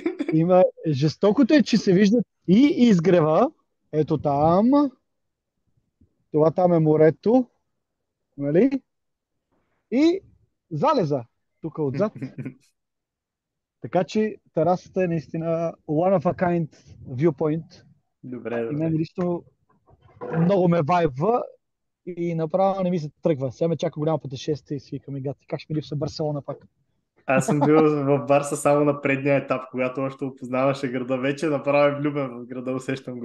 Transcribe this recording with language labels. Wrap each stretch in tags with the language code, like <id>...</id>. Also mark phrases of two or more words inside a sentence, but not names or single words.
<bg>Има жестокото е, че се виждат и изгрева, ето там, това там е морето, нали? И залеза, тук отзад. Така че терасата е наистина</bg> <en>one of a kind viewpoint.</en> <bg>Добре. И мен лично много ме вайбва и направо не ми се тръгва. Сега ме чака голямо пътешествие и си викаме, гати, как ще ми липсва Барселона пак? Аз съм бил в Барса само на предния етап, когато още опознаваше града. Вече направо е влюбен в града, усещам го.</bg>